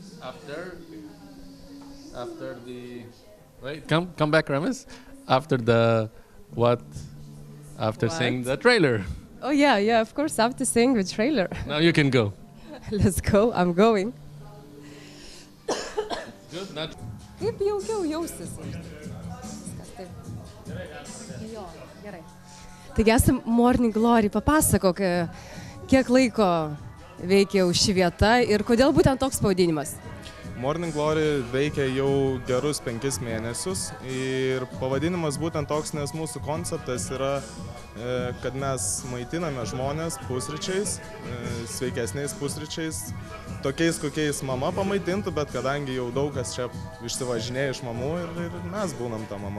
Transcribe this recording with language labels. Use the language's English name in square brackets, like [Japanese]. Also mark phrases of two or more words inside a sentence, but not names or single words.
[English] After the... Wait, come back, Ramis. After the... What? After seeing the trailer. Oh yeah, of course, after seeing the trailer. Now you can go. Let's go, I'm going. Good, not... [Lithuanian] Kaip jaukiau jaustis. Jo, gerai. Taigi esam Morning Glory, papasakok, kiek laiko veikia jau ši vieta ir kodėl būtent toks pavadinimas? Morning Glory veikia jau gerus 5 mėnesius ir pavadinimas būtent toks, nes mūsų konceptas yra, kad mes maitiname žmonės pusryčiais, sveikesniais pusryčiais, tokiais, kokiais mama pamaitintų, bet kadangi jau daug kas čia išsivažinėja iš mamų ir mes būnam ta mama.